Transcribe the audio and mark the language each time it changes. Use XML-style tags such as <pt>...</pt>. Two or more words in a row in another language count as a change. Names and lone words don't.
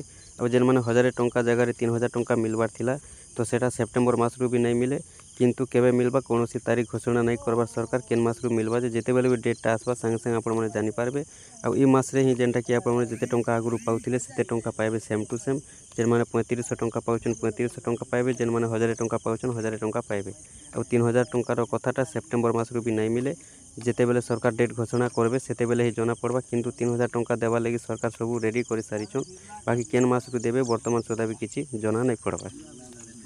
<or>ଆଉ ଯେଉଁ ମାନେ 1000 ଟଙ୍କା ଜାଗା ରେ 3000 ଟଙ୍କା ମିଳିବାର ଥିଲା ତ ସେଟା ସେପ୍ଟେମ୍ବର ମାସ ରୁ ବି ନାହିଁ ମିଳେ କିନ୍ତୁ କେବେ ମିଳିବ କୌଣସି ତାରିଖ ଘୋଷଣା ନାହିଁ କରିବାର ସରକାର କେଉଁ ମାସ ରୁ ମିଳିବ ଯେତେ ବେଳେ ବି ଡେଟଟା ଆସିବ ସଙ୍ଗେ ସଙ୍ଗେ ଆପଣ ମାନେ ଜାଣି ପାରିବେ। ଆଉ ଏ ମାସ ରେ ହିଁ ଯେଉଁଟା କି ଆପଣ ମାନେ ଯେତେ ଟଙ୍କା ଆଗରୁ ପାଉଥିଲେ ସେତେ ଟଙ୍କା ପାଇବେ</or> <en>same to same.</en> <or>ଯେଉଁ ମାନେ 3500 ଟଙ୍କା ପାଉଛନ୍ତି 3500 ଟଙ୍କା ପାଇବେ। ଯେଉଁ ମାନେ 1000 ଟଙ୍କା ପାଉଛନ୍ତି 1000 ଟଙ୍କା ପାଇବେ। ଆଉ 3000 ଟଙ୍କାର କଥାଟା ସେପ୍ଟେମ୍ବର ମାସ ରୁ ବି ନାହିଁ ମିଳେ ଯେତେ ବେଳେ ସରକାର ଡେଟ ଘୋଷଣା କରିବେ ସେତେ ବେଳେ ହିଁ ଜଣା ପଡ଼ିବ କିନ୍ତୁ 3000 ଟଙ୍କା ଦେବା ଲାଗି ସରକାର ସବୁ ରେଡି କରି ସାରିଛନ୍ତି। ବାକି କେଉଁ ମାସ ରୁ ଦେବେ ବର୍ତ୍ତମାନ ସୁଦ୍ଧା ବି କିଛି ଜଣା ନାହିଁ ପଡ଼ିବ।</or>